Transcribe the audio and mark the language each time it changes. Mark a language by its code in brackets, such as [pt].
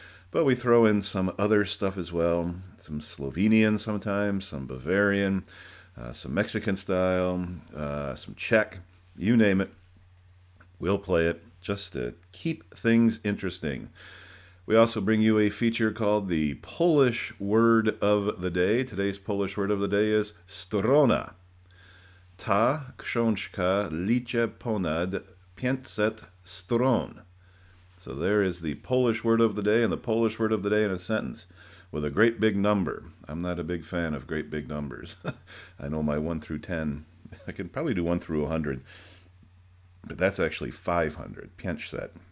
[en] But we throw in some other stuff as well, some Slovenian sometimes, some Bavarian, some Mexican style, some Czech, you name it. We'll play it just to keep things interesting. We also bring you a feature called the Polish Word of the Day. Today's Polish word of the day is strona. [pl] Ta książka liczy ponad 500 stron. [en] So there is the Polish word of the day, and the Polish word of the day in a sentence with a great big number. I'm not a big fan of great big numbers. I know my 1 through 10. I can probably do 1 through 100, but that's actually 500. 500.